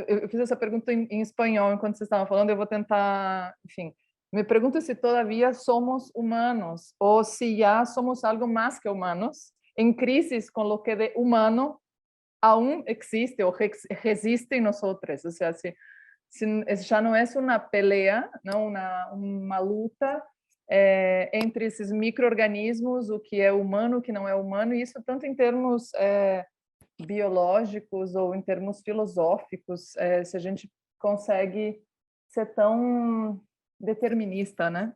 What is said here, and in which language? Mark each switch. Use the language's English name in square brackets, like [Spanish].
[Portuguese] Eu fiz essa pergunta em espanhol enquanto vocês estavam falando, eu vou tentar... [Spanish] Enfim, me pergunto se todavía somos humanos o si ya somos algo más que humanos, en crisis con lo que de humano aún existe o resiste en nosotros. O sea, si ya no es una pelea, ¿no? [Portuguese] Uma luta entre esses micro-organismos, o que é humano, o que não é humano, e isso tanto em termos biológicos ou em termos filosóficos, se a gente consegue ser tão determinista, né?